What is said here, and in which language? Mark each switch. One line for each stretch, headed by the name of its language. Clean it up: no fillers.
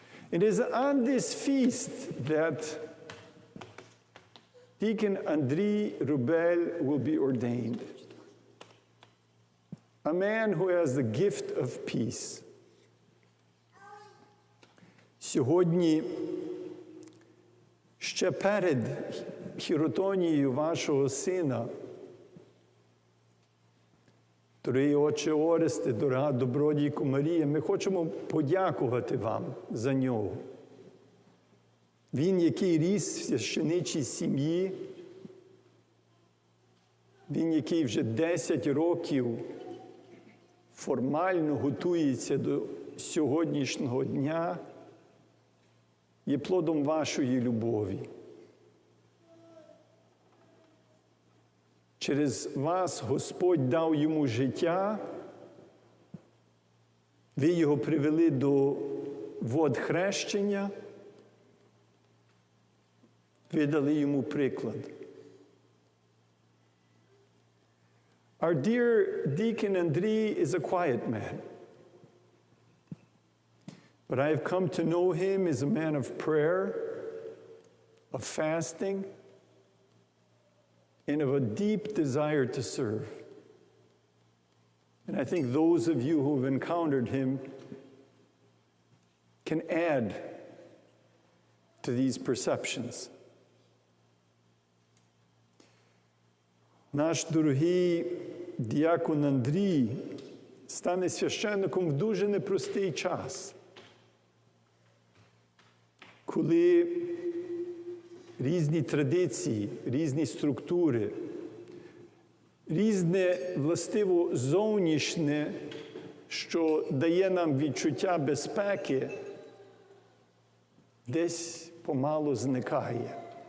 English: It is on this feast that Deacon Anдрій Rubля will be ordained, a man who has the gift of peace.
Ukrainian: Сьогодні, ще перед хіротонією вашого сина, дорогий отче Оресте, дорога добродійко Марія, ми хочемо подякувати вам за нього. Він, який ріс в священичій сім'ї, він, який вже 10 років формально готується до сьогоднішнього дня, є плодом вашої любові. Через вас Господь дав йому життя, ви його привели до вод хрещення, ви дали йому приклад.
English: Our dear Deacon Андрій is a quiet man. But I have come to know him as a man of prayer, of fasting, and of a deep desire to serve. And I think those of you who have encountered him can add to these perceptions.
Ukrainian: наш дорогий діякон Андрій стане священником в дуже непростий час, коли різні традиції, різні структури, різне, властиво, зовнішнє, що дає нам відчуття безпеки, десь помалу зникає.